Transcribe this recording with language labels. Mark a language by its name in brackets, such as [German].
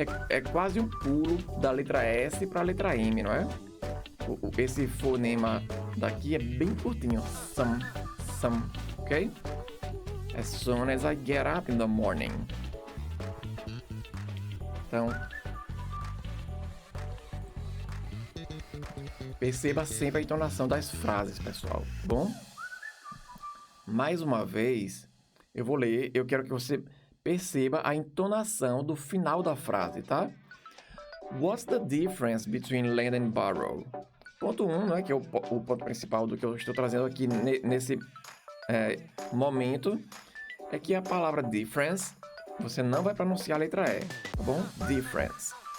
[Portuguese] É quase um pulo da letra S para a letra M, não é? Esse fonema daqui é bem curtinho. [English] Some, ok? As soon as I get up in the morning. [Portuguese] Então, perceba sempre a entonação das frases, pessoal, bom? Mais uma vez, eu vou ler, eu quero que você perceba a entonação do final da frase, tá? [English] What's the difference between lend and borrow? [Portuguese] Ponto 1, né, que é o ponto principal do que eu estou trazendo aqui nesse momento, é que a palavra difference, você não vai pronunciar a letra E, tá bom? Difference.